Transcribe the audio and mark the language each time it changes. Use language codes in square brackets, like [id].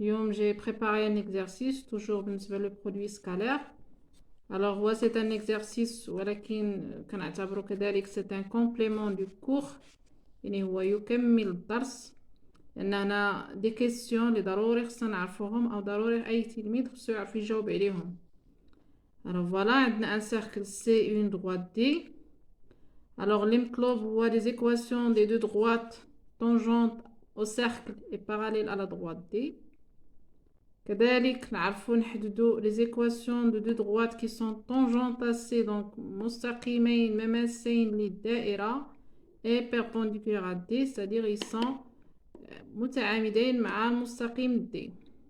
[fr] J'ai préparé un exercice, toujours le produit scalaire. Alors, c'est un exercice, c'est un complément du cours. [ar] هو يكمل الدرس لأن هنا دي كيسيون اللي ضروري خصنا نعرفوهم أو ضروري أي تلميذ خصو يعرف يجاوب عليهم. [fr] Alors voilà, [ar] عندنا [fr] un cercle C et une droite D. Alors l'imclobe voit des équations des deux droites tangentes au cercle et parallèles à la droite D. [ar] كذلك نعرفو نحددو [fr] les équations de deux droites qui sont tangentes à C, donc [ar] مستقيمين مماسين للدائرة [fr] et perpendiculaires à D, c'est-à-dire ils sont [ar] متعامدين مع المستقيم [fr] D.